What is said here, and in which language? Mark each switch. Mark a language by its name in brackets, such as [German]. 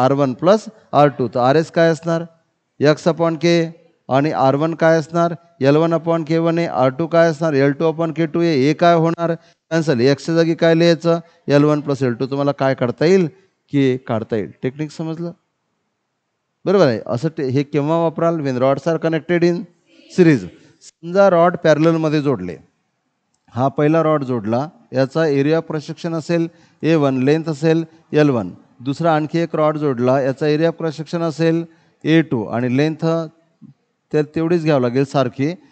[Marathi] R1 plus R2. तर R S काय असणार? एक्स अपॉन के. आणि R1 काय असणार? L1 अपॉन K1 आहे. R2 काय असणार? L2 अपॉन K2 आहे. ए काय होणार? कॅन्सल. एक्सच्या जागी काय लिहायचं? L1 plus L2. तुम्हाला काय काढता येईल? के काढता येईल. टेक्निक समजलं? बरोबर आहे. असं हे केव्हा वापराल? [English] When rods are connected in series. [Marathi] समजा रॉड पॅरललमध्ये जोडले. हा पहिला रॉड जोडला, याचा एरिया ऑफ क्रॉस सेक्शन असेल A1, लेंथ असेल L1. दुसरा आणखी एक रॉड जोडला, याचा एरिया ऑफ क्रॉस सेक्शन असेल A2 आणि लेंथ तर तेवढीच घ्यावं लागेल सारखी.